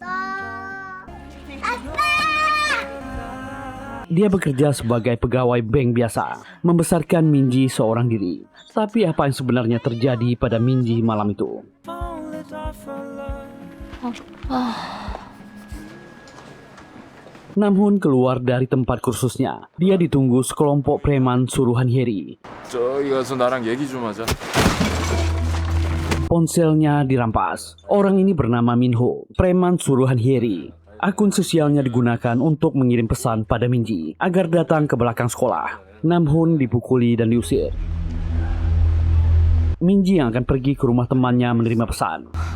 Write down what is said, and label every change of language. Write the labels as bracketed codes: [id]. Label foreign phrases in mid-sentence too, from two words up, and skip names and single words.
[id] Dia bekerja sebagai pegawai bank biasa, membesarkan Min-ji seorang diri. Tapi apa yang sebenarnya terjadi pada Min-ji malam itu? Namhoon keluar dari tempat kursusnya. Dia ditunggu sekelompok preman suruhan Heri. [ko] 저기 가서 나랑 얘기 좀 하자. [id] Ponselnya dirampas. Orang ini bernama Minho, preman suruhan Heri. Akun sosialnya digunakan untuk mengirim pesan pada Min-ji agar datang ke belakang sekolah. Namhoon dipukuli dan diusir. Min-ji yang akan pergi ke rumah temannya menerima pesan.